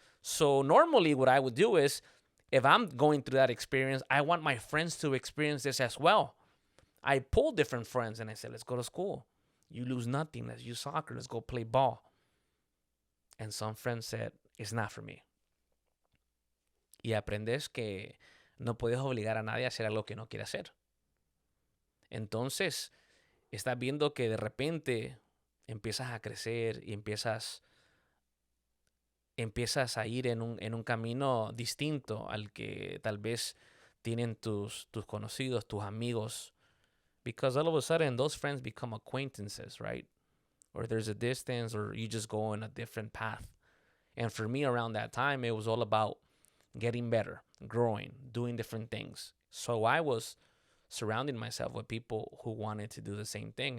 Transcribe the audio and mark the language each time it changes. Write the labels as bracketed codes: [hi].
[en] So normally what I would do is, if I'm going through that experience, I want my friends to experience this as well. I pulled different friends and I said, let's go to school. You lose nothing. Let's use soccer. Let's go play ball. And some friends said, it's not for me. [es] Y aprendes que no puedes obligar a nadie a hacer algo que no quiere hacer. Entonces, estás viendo que de repente empiezas a crecer y empiezas a ir en un camino distinto al que tal vez tienen tus conocidos, tus amigos. [en] Because all of a sudden, those friends become acquaintances, right? Or there's a distance, or you just go on a different path. And for me, around that time, it was all about getting better, growing, doing different things. So I was surrounding myself with people who wanted to do the same thing.